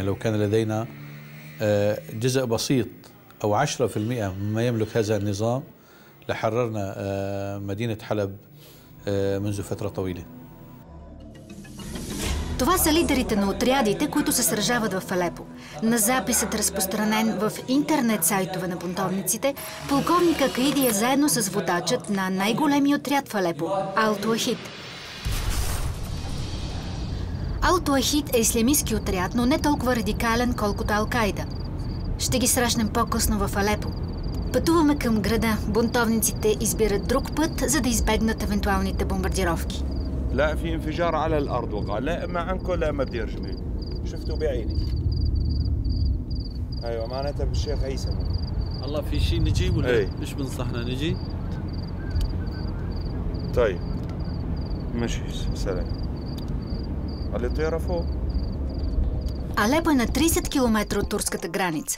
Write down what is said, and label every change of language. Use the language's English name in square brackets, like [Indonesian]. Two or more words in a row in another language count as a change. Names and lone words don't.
[Arabic] لو كان لدينا جزء بسيط أو 10% مما يملك هذا النظام لحررنا مدينة حلب منذ فترة طويلة. [Bulgarian] Това са лидерите на отрядите, които се сражават в Алепо. На записът, разпространен в интернет сайтове на бунтовниците, полковник Акаиди е заедно с водачът на най-големия отряд в Алепо – Ал-Туахид. Ал-Туахид е ислямистки отряд, но не толкова радикален, колкото Ал-Кайда. Ще ги срещнем по-късно в Алепо. Пътуваме към града. Бунтовниците избират друг път, за да избегнат евентуалните бомбардировки. [Arabic] لا في انفجار على الارض وقع لا اما عنكم لا اما بدي ارجمه شفته بعيني ايوه معناتها بالشيخ عيسى الله في شيء نجي ولا ايش بنصحنا نجي طيب ماشي سلام على طياره فوق. [Bulgarian] Алепо е на 30 км от турската граница.